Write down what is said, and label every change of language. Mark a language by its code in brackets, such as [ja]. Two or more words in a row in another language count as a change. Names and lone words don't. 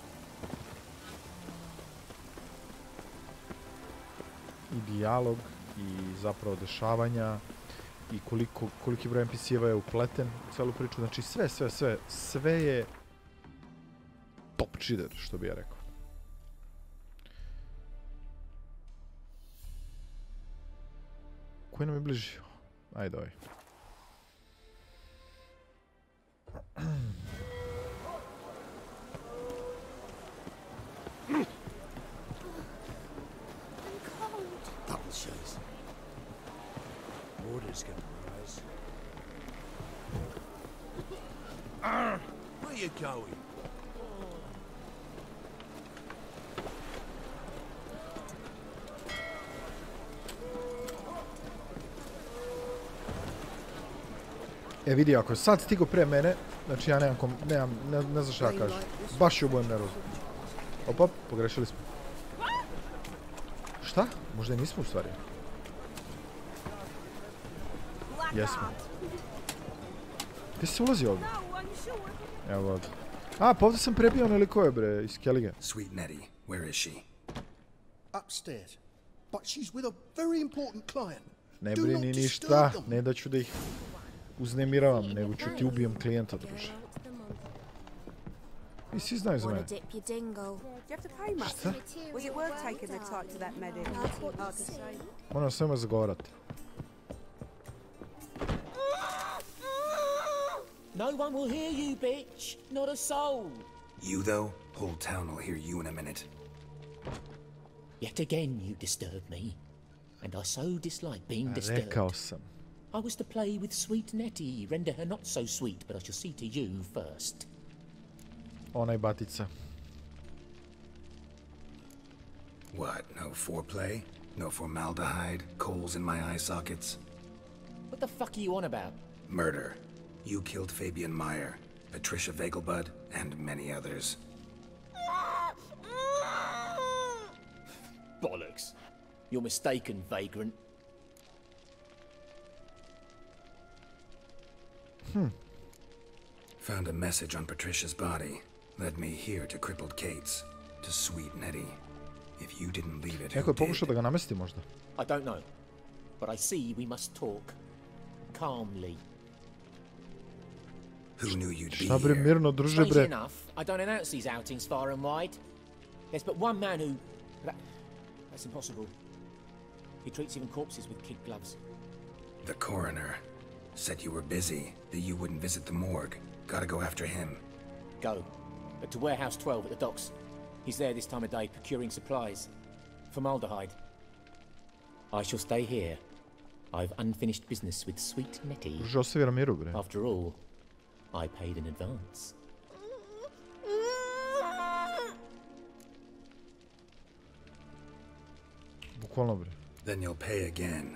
[sr] I dijalog, i zapravo dešavanja, i koliki broj NPC-eva je upleten u celu priču. Znači sve je [en] top cheater, [sr] što bi ja rekao. Koji nam je bliži? Ajde ovaj. [en] Publishers. Order's gonna rise. Where you going? [sr] E vidi, ako je sad stigo pre mene, znači ja ne znam šta ja kažem. Baš je obojem nervozno. Op, pogrešili smo. Šta? Možda i nismo u stvari. Jesmo. Gdje se ulazi ovdje? Evo ovdje. A, pa ovdje sam prebio onaj ko je bre, iz Kellige. [en] Sweet Nettie, where is she? Upstairs. But she's with a very important client. [sr] Ne brini ništa, ne da ću da ih uznemiravam, nego ću ti ubijem klijenta, druže. I svi znaju za mene. Šta? Moram s njima zagovarati. [en] No one will hear you, bitch. Not a soul. You, though? Whole town will hear you in a minute. Yet again you disturb me. And I so dislike being disturbed. [sr] Rekao sam. [en] I was to play with sweet Nettie, render her not so sweet, but I shall see to you first. [sr] Ona je batica. [en] What, no foreplay? No formaldehyde? Coals in my eye sockets? What the fuck are you on about? Murder. You killed Fabian Meyer, Patricia Vegelbud, and many others. Bollocks. You're mistaken, vagrant. Found a message on Patricia's body. Led me here to crippled Kate's. To sweet Nettie. If you didn't leave it, [sr] Neko je pokušao da ga namesti možda. [en] I don't know. But I see we must talk. Calmly. Who knew you'd be [sr] Šta bre, mirno, druže bre. [en] Strangely enough, I don't announce these outings far and wide. There's but one man who... That's impossible. He treats even corpses with kid gloves. The coroner. Said you were busy, that you wouldn't visit the morgue. Gotta go after him. Go. But to Warehouse 12 at the docks. He's there this time of day procuring supplies. Formaldehyde. I shall stay here. I've unfinished business with sweet Nettie. After all, I paid in advance. [sr] Bukvalno bre. [en] Then you'll pay again.